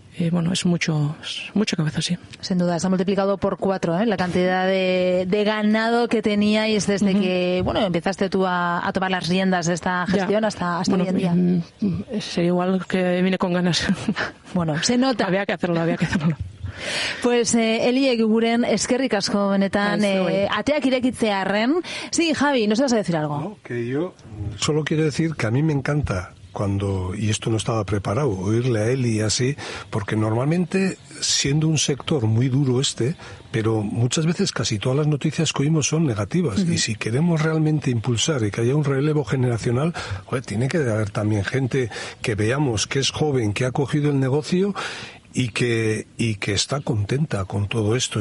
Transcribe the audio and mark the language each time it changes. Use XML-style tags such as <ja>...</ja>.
<es>Bueno, es mucho cabeza, sí. Sin duda, se ha multiplicado por 4, ¿eh?, la cantidad de ganado que teníais desde que, bueno, empezaste tú a tomar las riendas de esta gestión hasta bueno, hoy en día. Sería igual que vine con ganas. Bueno, se nota. Había que hacerlo.</es> <eu>Pues Eli Eguren, eskerrik asko benetan, ateak irekitzearen.</eu> <es>Sí, Javi, ¿nos vas a decir algo? No, que yo solo quiero decir que a mí me encanta cuando, y esto no estaba preparado, oírle a Eli así, porque normalmente, siendo un sector muy duro este, pero muchas veces casi todas las noticias que oímos son negativas. Y si queremos realmente impulsar y que haya un relevo generacional, joder, tiene que haber también gente que veamos que es joven, que ha cogido el negocio y que está contenta con todo esto.</es>